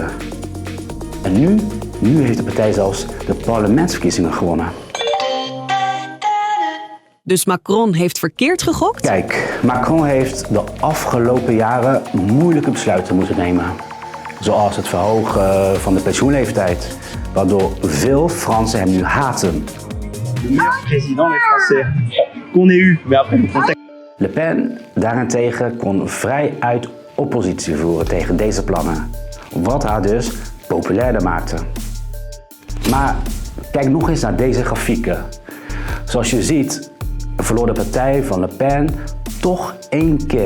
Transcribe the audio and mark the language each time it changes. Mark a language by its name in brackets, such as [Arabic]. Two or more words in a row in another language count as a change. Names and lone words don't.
[Dutch] En nu heeft de partij zelfs de parlementsverkiezingen gewonnen. Dus Macron heeft verkeerd gegokt? Kijk, Macron heeft de afgelopen jaren moeilijke besluiten moeten nemen. Zoals het verhogen van de pensioenleeftijd, waardoor veel Fransen hem nu haten. [French] Le meilleur président les Français qu'on ait eu, mais après le contexte. [Dutch] Le Pen daarentegen kon vrij uit oppositie voeren tegen deze plannen, wat haar dus populairder maakte. Maar kijk nog eens naar deze grafieken. Zoals je ziet verloor de partij van Le Pen toch 1 keer.